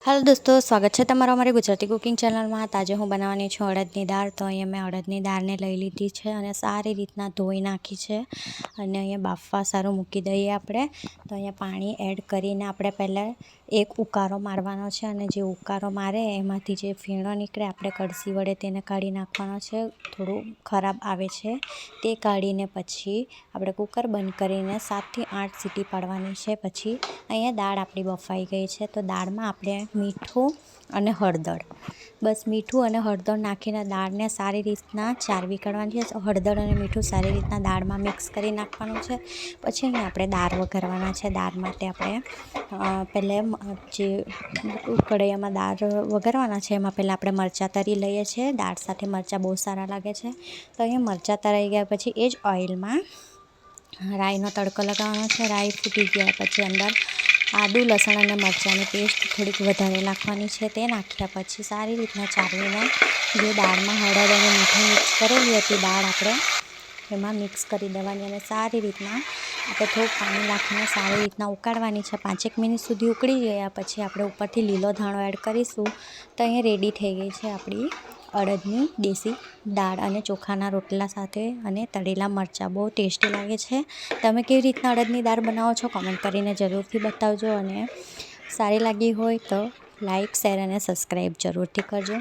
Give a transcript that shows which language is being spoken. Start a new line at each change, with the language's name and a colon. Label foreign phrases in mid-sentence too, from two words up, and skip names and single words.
Hindi: हेलो दोस्तों, स्वागत है
Gujarati: તમારા અમારી ગુજરાતી
English: cooking channel
Hindi: में।
Gujarati: આજ હું બનાવાની છું અડદની દાળ. તો અહીં મેં અડદની દાળ ને લઈ લીધી હૈ ઔર સારી રીતના ધોઈ નાખી હૈ ઔર અહીં બાફવા સારુ મૂકી દઈએ આપણે। તો અહીં પાણી એડ કરીને આપણે પહલા એક ઉકારો મારવાનો છે અને જે ઉકારો મારે એમાંથી જે ફીણો નિકળે આપણે કડસી વડે તેને કાઢી નાખવાનો છે। થોડું ખરાબ આવે છે તે કાઢીને પછી આપણે કુકર બંધ કરીને 7 થી 8 સીટી પાડવાની છે। પછી અહીં દાળ આપણી બફાઈ ગઈ હૈ તો દાળમાં આપણે મીઠું અને હળદર, બસ મીઠું અને હળદર નાખીને દાળને સારી રીતના ચારવી કાઢવાની છે। હળદર અને મીઠું સારી રીતના દાળમાં મિક્સ કરી નાખવાનું છે। પછી અહીં આપણે દાળ વઘારવાના છે. દાળ માટે આપણે પહલે જે કઢાઈમાં દાળ વઘારવાના છે એમાં પહલા આપણે મરચાં તરી લઈએ છે। દાળ સાથે મરચાં બહુ સારા લાગે છે. તો અહીં મરચાં તરાઈ ગયા પછી એ જ ઑઇલમાં રાઈનો તડકો લગાવવાનો છે। રાઈ ફૂટી ગયા પછી અંદર આદૂ લસણ અને મરચાંની પેસ્ટ થોડીક વધારે નાખવાની છે। તે નાખ્યા પછી સારી રીતના ચાળવીને જે દાળમાં હળદ અને મીઠું મિક્સ કરેલી હતી દાળ આપણે એમાં મિક્સ કરી દેવાની અને સારી રીતના આપણે થોડું પાણી નાખીને સારી રીતના ઉકાળવાની છે। 5 એક મિનિટ સુધી ઉકળી ગયા પછી આપણે ઉપરથી લીલો ધાણો એડ કરીશું તો અહીં રેડી થઈ ગઈ છે આપણી અડદની દેસી દાળ અને ચોખાના રોટલા સાથે અને તળેલા મરચાં। બહુત ટેસ્ટી લાગે છે। તમે કેવી રીતના અડદની દાળ બનાવો છો કમેન્ટ કરીને જરૂરથી બતાવજો અને સારી લાગી હોય તો
English: like share
Gujarati: અને સબ્સ્ક્રાઇબ જરૂરથી કરજો।